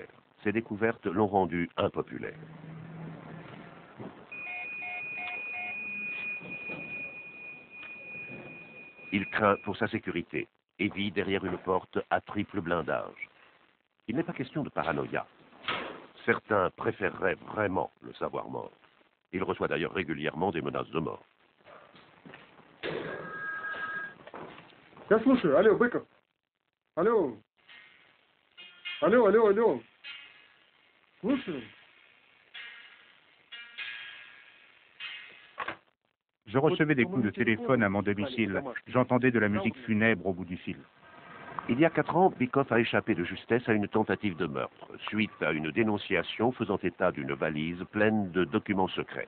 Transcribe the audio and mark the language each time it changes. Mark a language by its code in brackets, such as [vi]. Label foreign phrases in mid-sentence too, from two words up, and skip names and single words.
[fr] Ses découvertes l'ont rendu impopulaire. Il craint pour sa sécurité et vit derrière une porte à triple blindage. Il n'est pas question de paranoïa. Certains préféreraient vraiment le savoir mort. Il reçoit d'ailleurs régulièrement des menaces de mort. [ru] Я слушаю. Алло, Быков. Алло. Алло. Слушаю. [fr] Je recevais des coups de téléphone à mon domicile. J'entendais de la musique funèbre au bout du fil. Il y a 4 ans, Bykov a échappé de justesse à une tentative de meurtre, suite à une dénonciation faisant état d'une valise pleine de documents secrets.